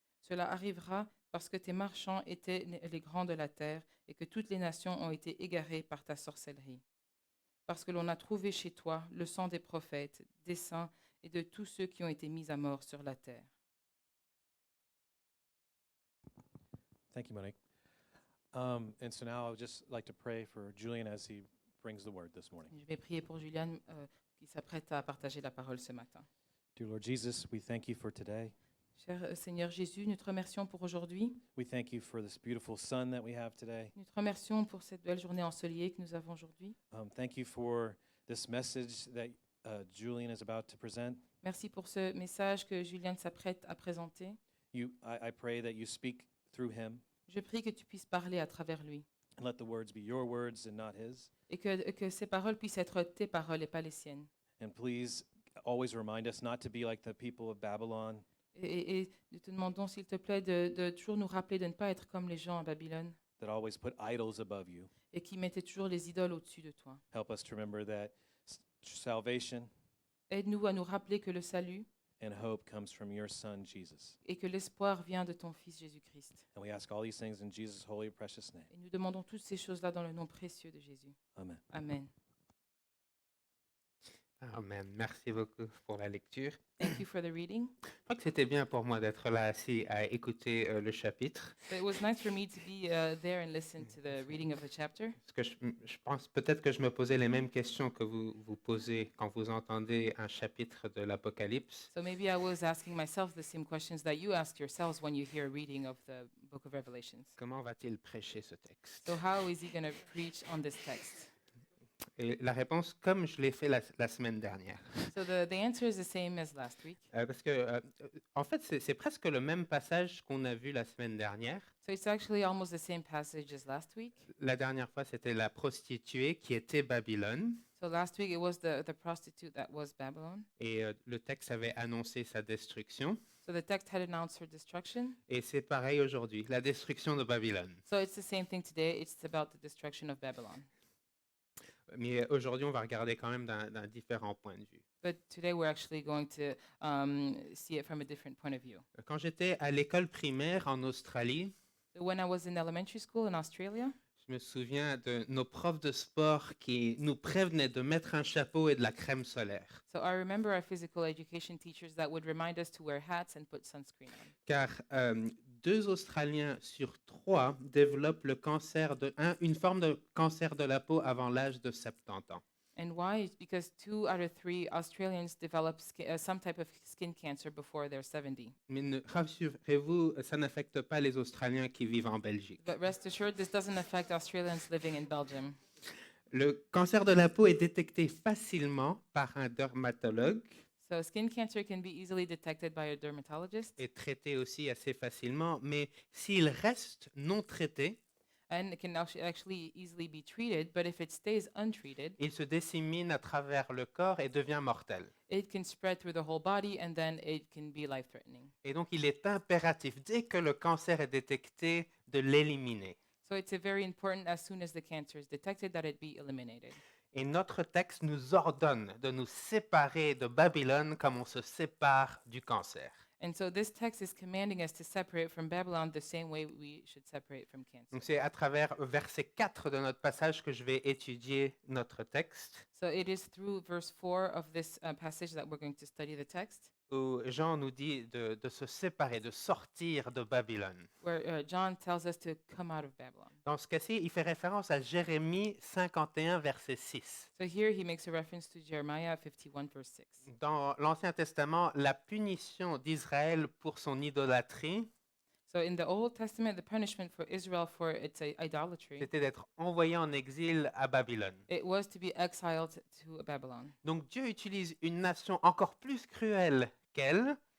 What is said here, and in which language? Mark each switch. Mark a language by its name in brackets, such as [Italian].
[French] Cela arrivera parce que tes marchands étaient les grands de la terre, et que toutes les nations ont été égarées par ta sorcellerie. Parce que l'on a trouvé chez toi le sang des prophètes, des saints et de tous ceux qui ont été mis à mort sur la terre. [English] Thank you, Monique. And so now I would just like to pray for Julian as he brings the word this morning. [French] Je vais prier pour Juliane qui s'apprête à partager la parole ce matin. [English] Dear Lord Jesus, we thank you for today. [French] Cher Seigneur Jésus, nous te remercions pour aujourd'hui. [English] We thank you for this beautiful sun that we have today. [French] Nous te remercions pour cette belle journée ensoleillée que nous avons aujourd'hui. [English] Thank you for this message that Julian is about to present. [French] Merci pour ce message que Julien s'apprête à présenter. [English] I pray that you speak through him [French] Je prie que tu puisses parler à travers lui [English] and let the words be your words and not his. [French] et que ces paroles puissent être tes paroles et pas les siennes. [English] And please always remind us not to be like the people of Babylon, [French] Et nous te demandons, s'il te plaît, de toujours nous rappeler de ne pas être comme les gens à Babylone [English] that always put idols above you. [French] et qui mettaient toujours les idoles au-dessus de toi. [English] Help us to remember that salvation [French] Aide-nous à nous rappeler que le salut [English] and hope comes from your son, Jesus. [French] et que l'espoir vient de ton Fils Jésus-Christ. [English] And we ask all these things in Jesus' holy, precious name. [French] Et nous demandons toutes ces choses-là dans le nom précieux de Jésus. [English] Amen. [French] Amen. [English] Amen. [French] Merci beaucoup pour la lecture. [English] Thank you for the reading. [French] Je crois que c'était bien pour moi d'être là assis à écouter le chapitre. [English] So it was nice for me to be there and listen to the reading of the chapter. [French] Parce que je pense peut-être que je me posais les mêmes questions que vous vous posez quand vous entendez un chapitre de l'Apocalypse. [English] So maybe I was asking myself the same questions that you ask yourselves when you hear a reading of the book of Revelations. [French] Comment va-t-il prêcher ce texte? [English] So how is he going to preach on this text? [French] Et la réponse, comme je l'ai fait la semaine dernière. [English] So the answer is the same as last week. [French] Parce que, en fait, c'est presque le même passage qu'on a vu la semaine dernière. [English] So it's actually almost the same passage as last week. [French] La dernière fois, c'était la prostituée qui était Babylone. [English] So last week it was the prostitute that was Babylon. [French] Et le texte avait annoncé sa destruction. [English] So the text had announced her destruction. [French] Et c'est pareil aujourd'hui, la destruction de Babylone. [English] So it's the same thing today. It's about the destruction of Babylon. [French] Mais aujourd'hui, on va regarder quand même d'un différent point de vue. [English] But today we're actually going to see it from a different point of view. [French] Quand j'étais à l'école primaire en Australie, [English] So when I was in elementary school in Australia, [French] je me souviens de nos profs de sport qui nous prévenaient de mettre un chapeau et de la crème solaire. [English] so I remember our physical education teachers that would remind us to wear hats and put sunscreen on. [French] Car 2 Australiens sur 3 développent une forme de cancer de la peau avant l'âge de 70 ans. [English] And why? It's because 2 out of 3 Australians develop some type of skin cancer before they're 70. [French] Mais rassurez-vous, ça n'affecte pas les Australiens qui vivent en Belgique. [English] But rest assured, this doesn't affect Australians living in Belgium. [French] Le cancer de la peau est détecté facilement par un dermatologue [English] So skin cancer can be easily detected by a dermatologist [French] et traité aussi assez facilement, mais s'il reste non traité, [English] and it can actually easily be treated, but if it stays untreated, [French] il se dissémine à travers le corps et devient mortel. [English] it can spread through the whole body and then it can be life-threatening. [French] Et donc, il est impératif, dès que le cancer est détecté, de l'éliminer. [English] So it's very important as soon as the cancer is detected that it be eliminated. [French] Et notre texte nous ordonne de nous séparer de Babylone comme on se sépare du cancer. [English] And so this text is commanding us to separate from Babylon the same way we should separate from cancer. [French] Donc, c'est à travers verset 4 de notre passage que je vais étudier notre texte, [English] So it is through verse 4 of this passage that we're going to study the text, [French] où Jean nous dit de se séparer, de sortir de Babylone. [English] where John tells us to come out of Babylon. [French] Dans ce cas-ci, il fait référence à Jérémie 51, verset 6. [English] So here he makes a reference to Jeremiah 51, verse 6. [French] Dans l'Ancien Testament, la punition d'Israël pour son idolâtrie, [English] So in the Old Testament, the punishment for Israel for its idolatry, [French] c'était d'être envoyé en exil à Babylone. [English] it was to be exiled to Babylon. [French] Donc Dieu utilise une nation encore plus cruelle qu'elle